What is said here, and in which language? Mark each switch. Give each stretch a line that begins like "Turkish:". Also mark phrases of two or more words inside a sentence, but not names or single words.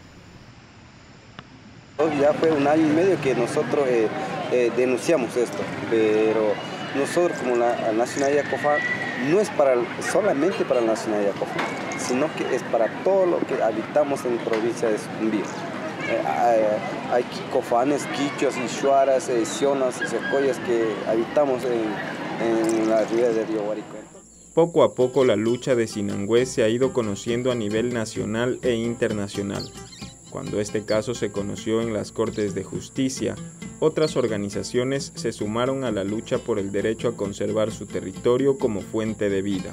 Spanish: Ya fue 1 año y medio que nosotros denunciamos esto, pero nosotros como la nacionalidad cofán no es solamente para la nacionalidad cofán, sino que es para todo lo que habitamos en la provincia de Sucumbíos. Hay cofanes, quichuas, ishuaras, sionas y secoyas que habitamos en la ribera del río Aguarico. Poco a poco la lucha de Sinangüe se ha ido conociendo a nivel nacional e internacional. Cuando este caso se conoció en las Cortes de Justicia, otras organizaciones se sumaron a la lucha por el derecho a conservar su territorio como fuente de vida.